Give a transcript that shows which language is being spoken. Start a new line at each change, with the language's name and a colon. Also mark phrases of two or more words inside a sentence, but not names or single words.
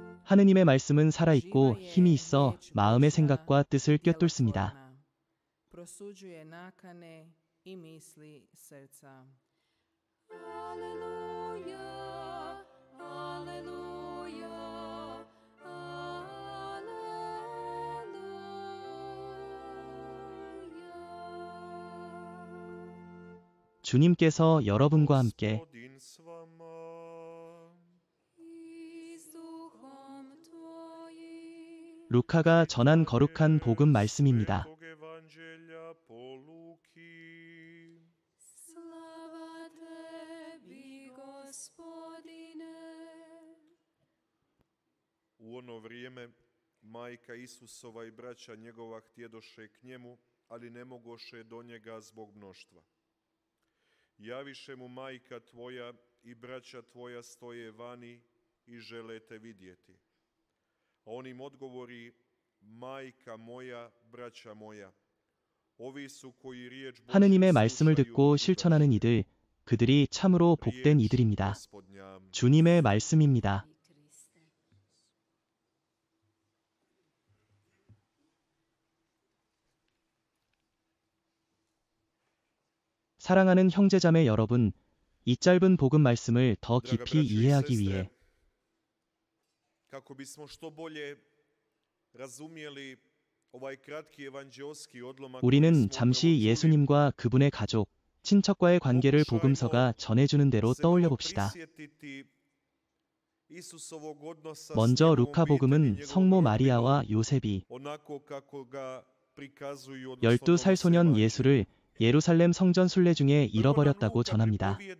Korean: 하느님의 말씀은 살아있고 힘이 있어 마음의 생각과 뜻을 꿰뚫습니다.
Croatian: Prosuđuje nakane i misli srca.
Korean: 주님께서 여러분과 함께 루카가 전한 거룩한 복음 말씀입니다.
Croatian: U ono vrijeme majka Isusova i braća njegova htjedoše k njemu, ali ne mogoše do njega zbog mnoštva. Javiše mu majka tvoja i braća tvoja stoje vani i žele te vidjeti. A on im odgovori, majka moja, braća moja, ovi su koji riječ Božju
Korean: 하느님의 말씀을
Croatian: slušaju
Korean: 듣고 실천하는 이들, 그들이 참으로 복된 이들입니다. 주님의 말씀입니다. 사랑하는 형제자매 여러분, 이 짧은 복음 말씀을 더 깊이 이해하기 위해
Croatian: kako bismo što bolje razumjeli ovaj kratki evanđeoski odlomak
Korean: 우리는 잠시 예수님과 그분의 가족, 친척과의 관계를 복음서가 전해주는 대로 떠올려 봅시다. 먼저 루카복음은 성모 마리아와 요셉이 12살 소년 예수를 예루살렘 성전 순례 중에 잃어버렸다고 전합니다.